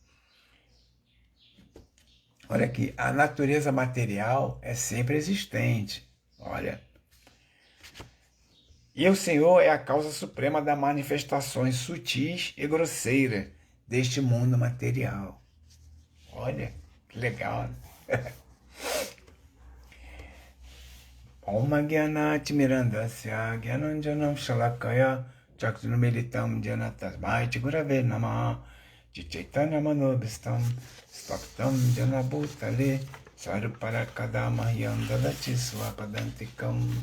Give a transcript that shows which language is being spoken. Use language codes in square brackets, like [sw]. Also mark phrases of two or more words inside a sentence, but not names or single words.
[pt] Olha aqui, a natureza material é sempre existente. Olha. E o Senhor é a causa suprema das manifestações sutis e grosseiras deste mundo material. Olha, que legal, né? [sa] ॐ अज्ञानतिमिरान्धस्य ज्ञानाञ्जनशलाकया चक्षुरुन्मीलितं येन तस्मै गुरवे नमः चैतन्यमनोऽभीष्टं स्थापितं येन भूतले स्वयं रूपः कदा मह्यं ददाति स्वपदान्तिकम्